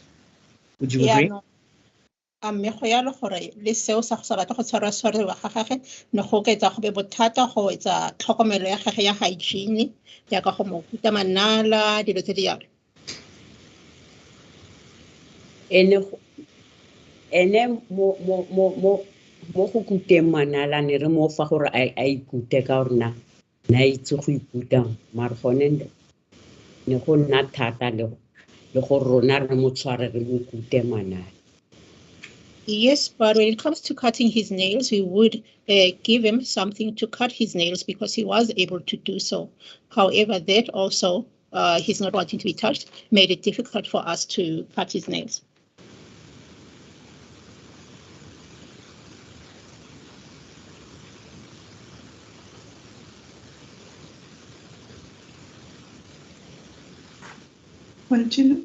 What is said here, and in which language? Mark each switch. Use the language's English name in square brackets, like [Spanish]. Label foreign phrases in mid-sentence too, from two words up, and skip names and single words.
[English] Would you agree? No. [Tswana] Me go ya le gore le seo sa go sa batla go tshwariwa ga gagwe ne go ka etsa go be bothata go etsa tlhokomelo ya gagwe ya hygiene ya ka go mo kuta manala dilo tse di yalo. Ene mo go kuteng manala ne re mo fa gore a ikute ka gore na itse go ikuta mara gone ne go nna thata le go rona re mo tshware re mo kute manala. [English] Yes, but when it comes to cutting his nails, we would give him something to cut his nails because he was able to do so. However, that also, he's not wanting to be touched, made it difficult for us to cut his nails. Continue.